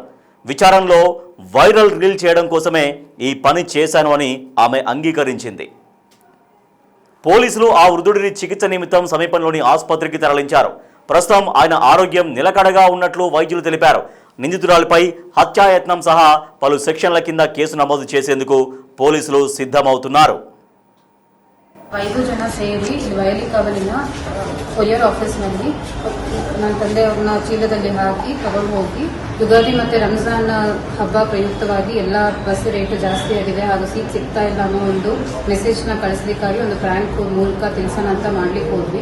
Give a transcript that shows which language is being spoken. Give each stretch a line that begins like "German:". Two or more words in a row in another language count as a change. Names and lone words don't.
Telugu: విచారణలో
English: viral reel
Telugu: చేయడం కోసమే ఈ పని చేశాను అని ఆమె అంగీకరించింది. పోలీసులు ఆ వృద్ధుడిని చికిత్స నిమిత్తం సమీపంలోని ఆసుపత్రికి తరలించారు. ప్రస్తుతం ఆయన ఆరోగ్యం నిలకడగా ఉన్నట్లు వైద్యులు తెలిపారు. నిందితురాలిపై హత్యాయత్నం సహా పలు సెక్షన్ల కింద కేసు నమోదు చేసేందుకు పోలీసులు ಸಿದ್ಧమవుతున్నారు.
Kannada: 5 ಜನ ಸೇರಿ ವಯಲಿ ಕಾವಲಿನ ಕೊರಿಯರ್ ಆಫೀಸ್ನಲ್ಲಿ ನನ್ನ ತಂದೆಯವ್ರನ್ನ ಚೀಲದಲ್ಲಿ ಹಾಕಿ ತಗೊಂಡು ಹೋಗಿ ಯುಗಾದಿ ಮತ್ತು ರಂಜಾನ್ ಹಬ್ಬ ಪ್ರಯುಕ್ತವಾಗಿ ಎಲ್ಲ ಬಸ್ ರೇಟ್ ಜಾಸ್ತಿ ಆಗಿದೆ ಹಾಗೂ ಸೀಟ್ ಸಿಗ್ತಾ ಇಲ್ಲ ಅನ್ನೋ ಒಂದು ಮೆಸೇಜ್ನ ಕಳಿಸ್ಲಿಕ್ಕಾಗಿ ಒಂದು ಪ್ರ್ಯಾಂಕ್ ಮೂಲಕ ತಿಳಿಸೋಣ ಅಂತ ಮಾಡ್ಲಿಕ್ಕೆ ಹೋದ್ವಿ.